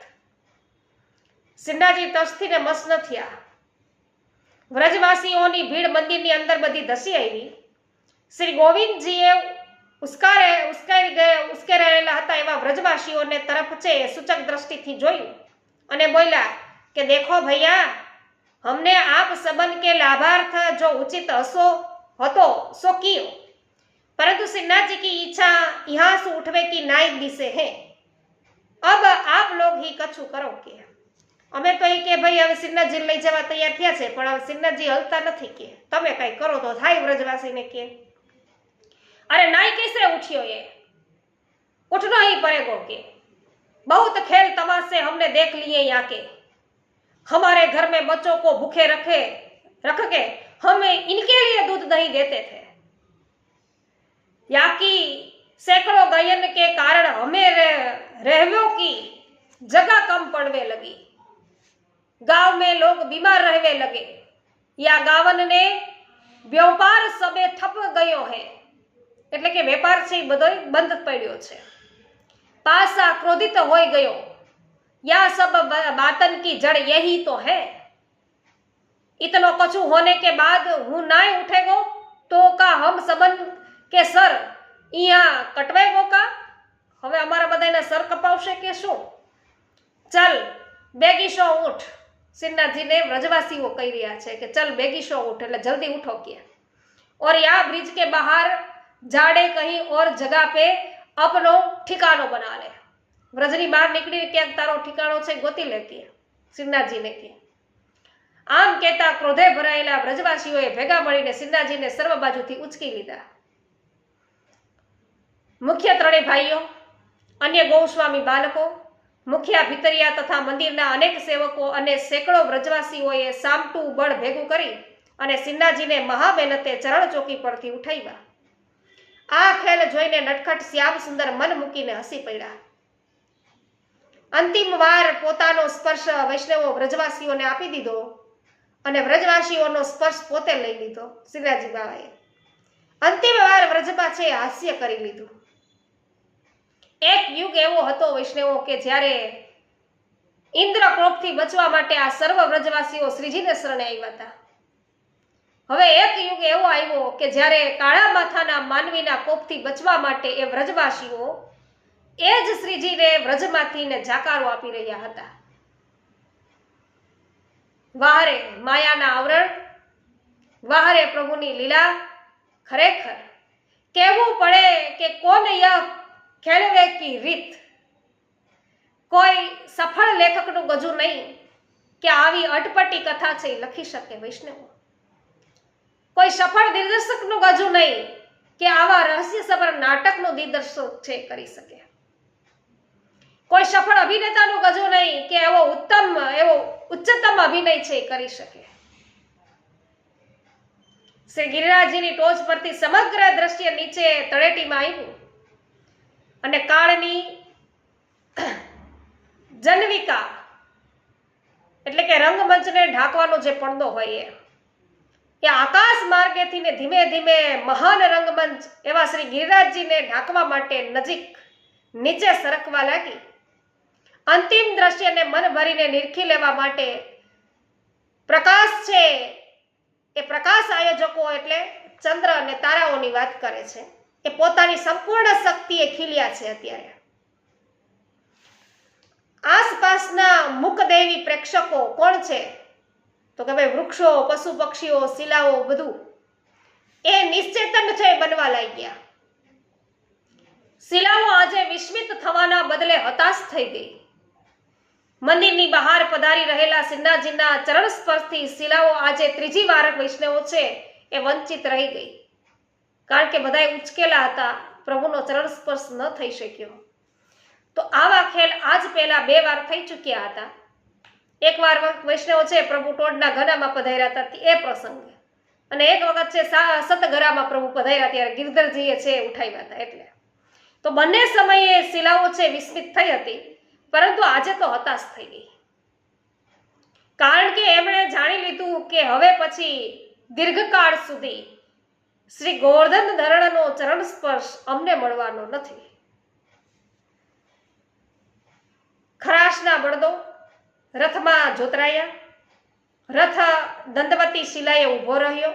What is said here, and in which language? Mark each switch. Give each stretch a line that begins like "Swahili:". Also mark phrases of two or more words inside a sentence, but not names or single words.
Gujarati: શ્રીનાથજી તસ્થીને મસ ન થયા. વ્રજવાસીઓની ભીડ મંદિરની અંદર બધી ધસી આવી. શ્રી ગોવિંદજીએ ઉશ્કેરાયેલા હતા એવા વ્રજવાસીઓને તરફ છે સૂચક દ્રષ્ટિથી જોયું અને બોલ્યા કે
Hindi: देखो भैया,
Braj: हमने आप सबन के लाभार्थ जो उचित હતો सो कियो, परंतु श्रीनाथ जी की इच्छा यहाँ से उठवे की नाई दिसे है. अब आप लोग ही कछु करो के.
Gujarati: અમે તો એ કે ભાઈ હવે શ્રીનાથજી લઈ જવા તૈયાર થયા છે પણ હવે શ્રીનાથજી હલતા નથી કે તમે કઈ કરો તો થાય. વ્રજવાસીને કે
Braj: अरे नाई कैसे उठियो ये, उठना ही पड़ेगा के.
Hindi: बहुत खेल तमाशे हमने देख लिए यहाँ के. हमारे घर में बच्चों को भूखे रख के हमें इनके लिए दूध नहीं देते थे. यहाँ की सैकड़ों गायन के कारण हमें रहवियों की जगह कम पड़ने लगी. गांव में लोग बीमार रहने लगे.
Braj: या गावन ने व्यापार सबे ठप गयो है,
Gujarati: એટલે કે વેપાર છે એ બધો બંધ પડ્યો છે.
Braj: पासा क्रोधित हो गयो, या सब बातन की जड़ यही तो है। इतनो कछु होने के बाद हूँ नाय उठेगो तो का हम सबन के सर इहाँ कटवेगो का?
Gujarati: હવે અમારા બધાના સર કપાવશે કે શું?
Braj: चल बेगीशो उठ,
Gujarati: શ્રીનાથજીને વ્રજવાસીઓ કહી રહ્યા છે કે
Braj: चल बेगीशो उठ,
Gujarati: એટલે જલ્દી ઉઠો કે
Braj: और यहाँ ब्रिज के बाहर जाड़े कहीं और जगह पे अपनो ठिकानो बना ले।
Gujarati: વ્રજની બહાર નીકળી ક્યાં તારો ઠેકાણો છે ગોતી લે કે શ્રીનાથજીને કે। આમ કહેતા ક્રોધે ભરાયેલા વ્રજવાસીઓએ ભેગા મળીને શ્રીનાથજીને સર્વ બાજુથી ઉચકી લીધા। મુખ્ય ત્રણેય ભાઈઓ, અન્ય ગૌસ્વામી બાળકો, મુખિયા ભીતરિયા તથા મંદિરના અનેક સેવકો અને સેંકડો વ્રજવાસીઓએ સામટું બળ ભેગું કરી અને શ્રીનાથજીને મહામહેનતે ચરણ ચોકી પરથી ઉઠાવ્યા। આ ખેલ જોઈને નટખટ શ્યામ સુંદર મન મૂકીને હસી પડ્યા। અંતિમ વાર પોતાનો સ્પર્શ વૈષ્ણવો વ્રજવાસીઓને આપી દીધો અને વ્રજવાસીઓનો સ્પર્શ પોતે લઈ લીધો। શ્રીનાથજી બાવાએ અંતિમ વાર વ્રજમાં છે હાસ્ય કરી લીધું। એક યુગ એવો હતો વૈષ્ણવો કે જ્યારે ઇન્દ્ર કોપથી બચવા માટે આ સર્વ વ્રજવાસીઓ શ્રીજીને શરણે આવ્યા હતા। હવે એક યુગ એવો આવ્યો કે જ્યારે કાળા માથાના માનવીના કોપથી બચવા માટે એ વ્રજવાસીઓ એ જ શ્રીજીને વ્રજમાંથીને જાકારો આપી રહ્યા હતા। વાહરે માયાના આવરણ, વાહરે પ્રભુની લીલા। ખરેખર કહેવું પડે કે
Braj: कौन यह खेलवे की रीत।
Gujarati: કોઈ સફળ લેખક નું ગજું નહીં કે આવી અટપટી કથા છે લખી શકે વૈષ્ણવ। કોઈ સફળ દિગ્દર્શક નું ગજું નહીં કે આવા રહસ્ય સભર નાટક નું દિગ્દર્શન છે કરી શકે। કોઈ સફળ અભિનેતા નું ગજું નહીં કે એવો ઉત્તમ એવો ઉચ્ચતમ અભિનય છે કરી શકે। શ્રી ગિરિરાજજીની ટોચ પરથી સમગ્ર દૃશ્ય નીચે તળેટીમાં આવ્યું અને કાળની જવનિકા એટલે કે રંગમંચને ઢાંકવાનો જે પડદો હોય એ આકાશ માર્ગેથી ને ધીમે ધીમે મહાન રંગમંચ એવા શ્રી ગિરિરાજજીને ઢાંકવા માટે નજીક નીચે સરકવા લાગી। અંતિમ દૃશ્ય ને મન ભરીને નીરખી લેવા માટે પ્રકાશ છે એ પ્રકાશ આયોજકો એટલે ચંદ્ર અને તારાઓની વાત કરે છે। એ પોતાની સંપૂર્ણ શક્તિએ ખીલ્યા છે। અત્યારે આસપાસના મૂકદેવી પ્રેક્ષકો કોણ છે તો કે ભાઈ વૃક્ષો, પશુ પક્ષીઓ, શિલાઓ બધું એ નિશ્ચેતન છે બનવા લાગ્યા। શિલાઓ આજે વિસ્મિત થવાના બદલે હતાશ થઈ ગઈ। મંદિરની બહાર પધારી રહેલા શ્રીનાથજીના ચરણ સ્પર્શથી શિલાઓ આજ ત્રીજી વાર વૈષ્ણવો છે એ વંચિત રહી ગઈ, કારણ કે બધાએ ઊંચકેલા હતા, પ્રભુનો ચરણ સ્પર્શ ન થઈ શક્યો। તો આવા ખેલ આજ પહેલા 2 વાર થઈ ચૂક્યા હતા। એક વાર વૈષ્ણવ છે પ્રભુ ટોડના ઘરામાં પધાર્યા હતા એ પ્રસંગ, અને એક વખત છે સતઘરામાં પ્રભુ પધાર્યા ત્યારે ગિરધરજીએ છે ઉઠાવ્યા હતા। એટલે તો બંને સમયે શિલાઓ છે વિસ્મિત થઈ હતી, પરંતુ આજે તો હતાશ થઈ ગઈ, કારણ કે એમણે જાણી લીધું કે હવે પછી દીર્ઘકાળ સુધી શ્રી ગોવર્ધન ધરણનો ચરણ સ્પર્શ અમને મળવાનો નથી। ખરાશના બળદો રથમાં જોતરાયા। રથ દંડવતી શિલાએ ઊભો રહ્યો।